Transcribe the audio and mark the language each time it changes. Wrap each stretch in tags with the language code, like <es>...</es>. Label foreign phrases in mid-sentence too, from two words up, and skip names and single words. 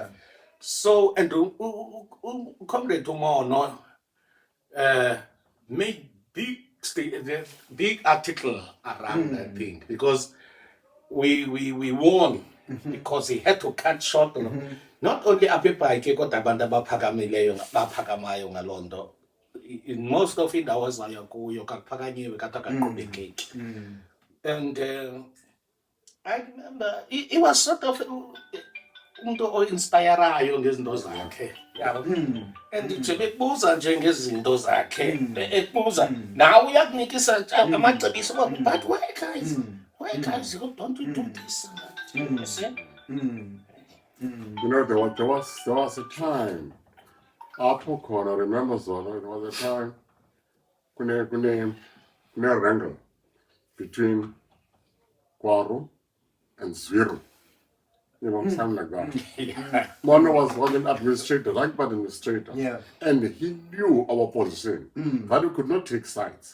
<en>So, and Comrade Umono made big article around that thing, because we won, because he had to cut short not only</en> <xh>abebhayike kodwa abantu abaphakamayo ngaloo nto.</xh> <en>In most of it, I was like,</en> <xh>kakuphakanyiwe kade akaqhubekeki.</xh> <en>And I remember it was sort of</en> <xh>umuntu o-inspirayo ngezinto zakhe. And nje bebuza nje ngezinto zakhe, ebuza nawe uyakunikisa amacebiso,</xh> <en>but why guys, don't we do this? You see? There was a time.</en> <xh>Apho khona,</xh> <en>remember Zola, there was a time kune wrangle between Kwaru and Zwiru. Something like that. Mono was an administrator, right but administrator. Yeah. And he knew our position, that we could not take sides.</en>